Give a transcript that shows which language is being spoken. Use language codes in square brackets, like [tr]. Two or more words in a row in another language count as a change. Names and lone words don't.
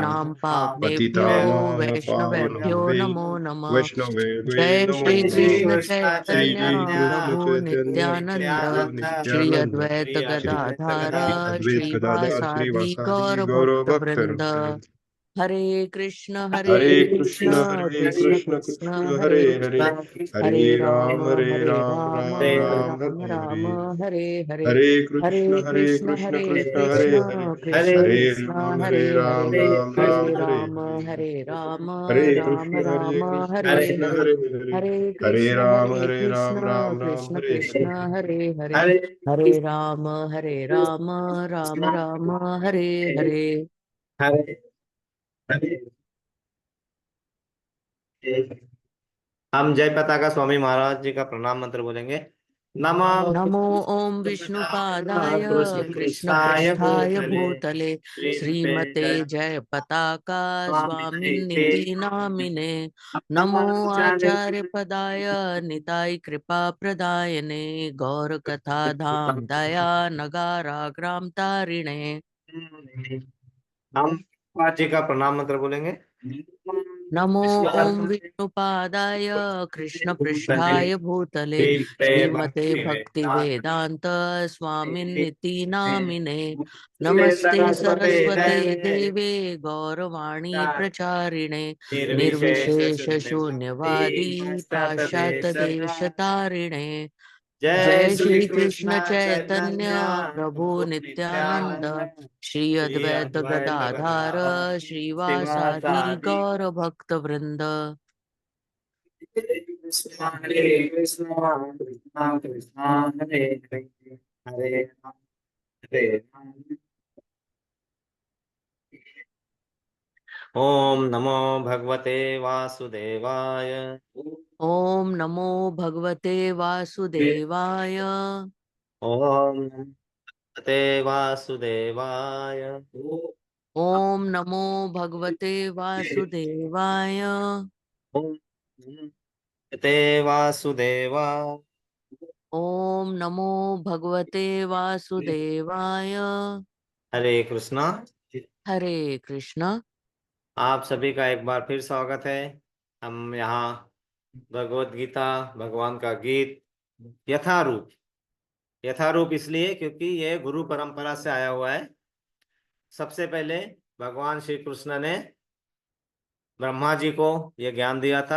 [sa] पतितानां पावनेभ्यो पतितानां वैष्णवेभ्यो पावनेभ्यो नमो नमः। वैष्णवेभ्यो जय नमो श्री नमः। कृष्ण श्री चैतन्य कृष्ण प्रभु चैतन्य नित्यानंद प्रभु श्री नित्यानंद अद्वैत श्री गदाधार अद्वैत गदाधर श्रीवासादि श्रीवासादि गौर गौरव भक्त भक्त वृंद। वृंद। हरे कृष्ण हरे कृष्ण कृष्ण कृष्ण कृष्ण हरे हरे हरे हरे हरे राम हरे हरे राम राम राम राम राम हरे राम हरे। हरे हरे। हरे हरे कृष्ण हरे कृष्ण हरे कृष्ण हरे। कृष्ण हरे कृष्ण राम हरे हरे। राम हरे राम हरे राम हरे। हरे राम हरे राम राम हरे कृष्ण हरे। हरे हरे। हरे हरे कृष्ण राम राम राम कृष्ण हरे कृष्ण हरे। हरे हरे। हरे राम राम राम हरे हरे। [hi] हरे हम जय पताका स्वामी महाराज जी का प्रणाम मंत्र बोलेंगे। [sa] नमः नमो ओम विष्णुपादाय कृष्ण कृष्ण पृष्ठाय पृष्ठाय भूतले भूतले श्रीमते श्रीमते जय जय पताका स्वामिने स्वामिन्निति नामिने। नमो नमो आचार्य आचार्य पदाय निताय कृपा प्रदायने गौर कथा धाम दया नगारा ग्राम तारिणे। [hi] हम पाँच जी का प्रणाम मंत्र बोलेंगे। [sa] नमो ओम विष्णुपादाय कृष्णपृष्ठाय भूतले श्रीमते भक्ति वेदांत स्वामिन्निति नामिने नमस्ते सरस्वते देवे गौरवाणी प्रचारिणे निर्विशेष शून्यवादी पाश्चात्य देश तारिणे जय श्री कृष्ण चैतन्य प्रभु नित्यानंद श्री अद्वैत गदाधार श्रीवासादि गौर भक्त वृंद। हरे कृष्णा कृष्णा कृष्णा हरे हरे हरे राम हरे राम। ओम नमो भगवते वासुदेवाय। ओम नमो भगवते वासुदेवाय। ओम नमो भगवते वासुदेवाय। ओम नमो भगवते वासुदेवाय। ओम नमो भगवते वासुदेवाय। ओम नमो भगवते वासुदेवाय। हरे कृष्णा। हरे कृष्ण। [hi] आप सभी का एक बार फिर स्वागत है। हम यहाँ भगवत गीता भगवान का गीत यथारूप, यथारूप इसलिए क्योंकि ये गुरु परंपरा से आया हुआ है। सबसे पहले भगवान श्री कृष्ण ने ब्रह्मा जी को ये ज्ञान दिया था।